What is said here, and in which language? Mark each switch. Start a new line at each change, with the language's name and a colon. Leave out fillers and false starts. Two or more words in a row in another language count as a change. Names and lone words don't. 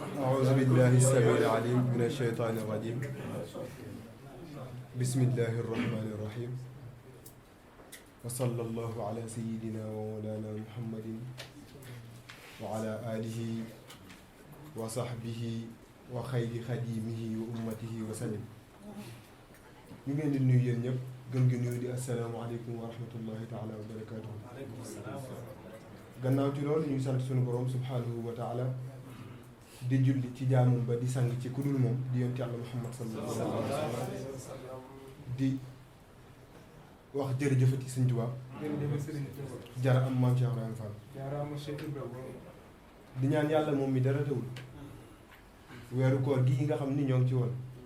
Arabic: أعوذ بالله السميع العليم من الشيطان الرجيم بسم الله الرحمن الرحيم وصلى الله على سيدنا ومولانا محمد وعلى آله وصحبه وخير خديمه وأمته وسلم
Wolof: ñu ngeen di nuyu yéen ñëpp gën gi nuyu di
Arabic: السلام عليكم ورحمة الله تعالى وبركاته.
Wolof: gannaaw ci loolu ñuy sant suñu borom
Arabic: سبحانه وتعالى
Wolof: di julli ci jaamum ba di sang ci kudul moom di yonent yàlla Muhammad
Arabic: صلى الله عليه وسلم
Wolof: di wax jërëjëfati Sëñ Tuubaa jara am maam Cheikh Ibrahima Fall di ñaan yàlla moom mi dara tewul weeru koor gii nga xam ni ñoo ngi ci woon